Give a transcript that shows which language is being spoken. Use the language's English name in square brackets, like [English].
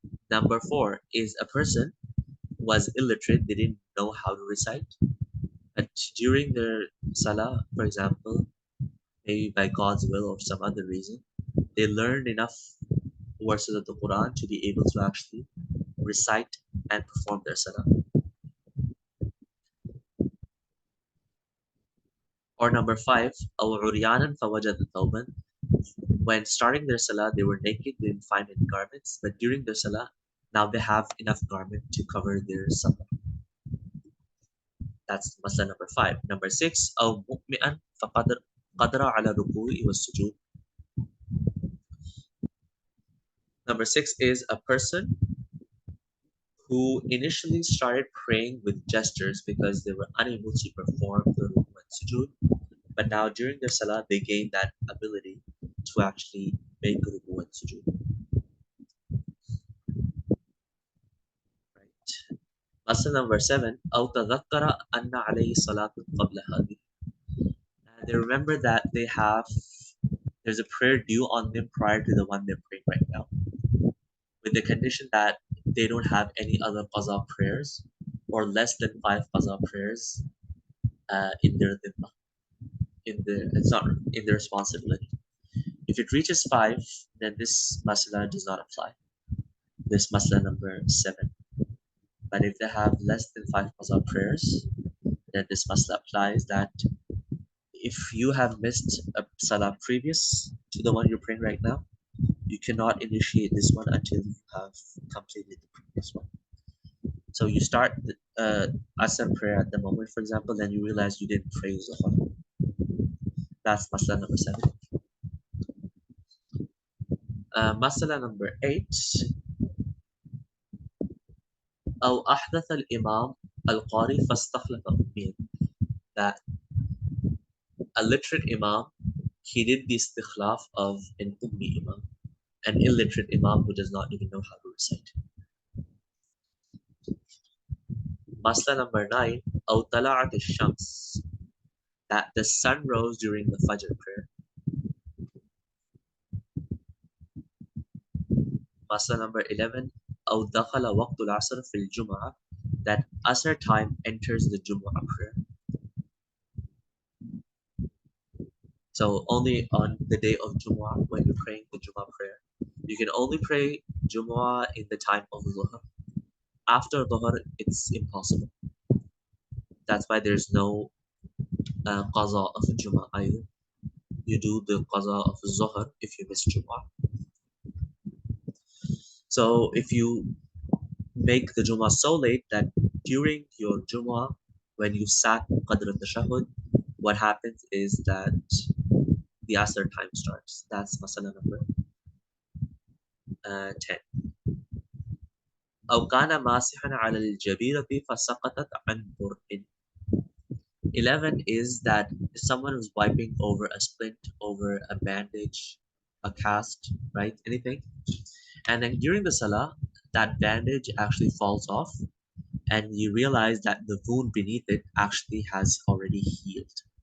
[English] Number four is a person was illiterate, they didn't know how to recite, but during their salah, for example, maybe by God's will or some other reason, they learned enough verses of the Quran to be able to actually recite and perform their salah. Or number five, [Arabic] أو عريانا فوجد ثوبا. [English] When starting their salah, they were naked, they didn't find any garments, but during their salah, now they have enough garment to cover their salah. That's masala number five. Number six, [Arabic] أو مؤمئا فقدر على الركوع والسجود. [English] Number six is a person who initially started praying with gestures because they were unable to perform the ruku and sujood, but now during their salah they gained that ability to actually make ruku and sujood. Right. Masala number seven, [Arabic] أو تذكر أن عليه صلاة قبل هذه. [English] They remember that there's a prayer due on them prior to the one they're praying right now, with the condition that they don't have any other qaza prayers or less than 5 qaza prayers in their dhimma, it's not in their responsibility. If it reaches 5, then this masala does not apply. This masala number 7. But if they have less than 5 qaza prayers, then this masala applies that if you have missed a salah previous to the one you're praying right now, you cannot initiate this one until you have completed the previous one. So you start the Asr prayer at the moment, for example, then you realize you didn't pray Zuhr. That's masala number 7. Masala number 8. [Arabic] أو أحدث الإمام القارئ فاستخلف أمين. [English] That a literate imam, he did the istikhlaf of an ummi imam, an illiterate imam who does not even know how to recite. Masala number 9, [Arabic] أو طلعت الشمس. [English] That the sun rose during the Fajr prayer. Masala number 11, [Arabic] أو دخل وقت العصر في الجمعة. [English] That Asr time enters the Jumu'ah prayer. So only on the day of Jumu'ah, when you're praying the Jumu'ah prayer, you can only pray Jumu'ah in the time of Dhuhr. After Dhuhr, it's impossible. That's why there's no qaza of Jumu'ah either. You do the qaza of Zuhr if you miss Jumu'ah. So if you make the Jumu'ah so late that during your Jumu'ah, when you sat Qadr al-Tashahhud, what happens is that the Asr time starts. That's masala number 10. [Arabic] أو كان ماسحا على الجبيرة فسقطت عن برء. [English] 11 is that someone was wiping over a splint, over a bandage, a cast, right? Anything. And then during the salah, that bandage actually falls off, and you realize that the wound beneath it actually has already healed.